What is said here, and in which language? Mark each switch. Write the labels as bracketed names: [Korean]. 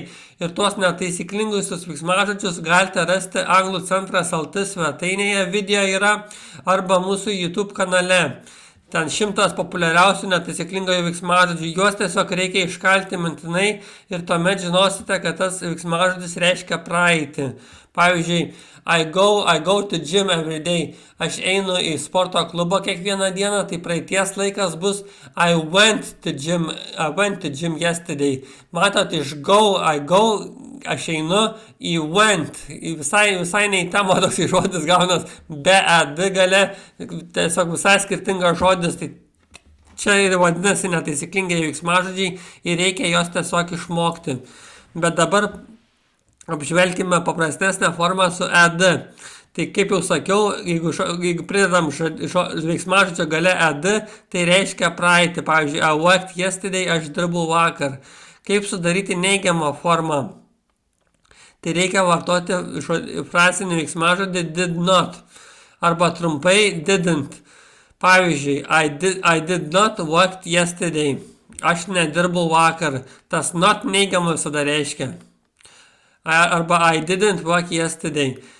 [Lithuanian] Ir tuos netaisyklingusius veiksmažodžius galite rasti Anglų centras LT svetainėje, video yra, arba mūsų YouTube kanale. Ten 100 populiariausių netaisyklingųjų veiksmažodžių, juos tiesiog reikia iškalti mintinai ir tuomet žinosite, kad tas veiksmažodis reiškia praeitį. Pavyzdžiui, [English] I go to gym every day. [Lithuanian] Aš einu į sporto klubą kiekvieną dieną, tai praeities laikas bus [English] I went to gym yesterday. [Lithuanian] Matot, iš [English] I go, [Lithuanian] aš einu į went. Visai neįtamo toks žodis gaunas be ed gale, tiesiog visai skirtingas žodis. Tai čia ir vadinasi netaisyklingai veiksmažodžiai ir reikia jos tiesiog išmokti. Bet dabar apžvelkime paprastesnę formą su ed. Tai kaip jau sakiau, jeigu pridedam veiksmažodžio gale ed, tai reiškia praeitį. Pavyzdžiui, [English] I worked yesterday, [Lithuanian] aš dirbau vakar. Kaip sudaryti neigiamą formą? Tai reikia vartoti frazinį veiksmažodį did not. Arba trumpai didn't. Pavyzdžiui, [English] I did not work yesterday. [Lithuanian] Aš nedirbau vakar. Tas not neigiamą visada reiškia. Arba [English] I didn't work yesterday.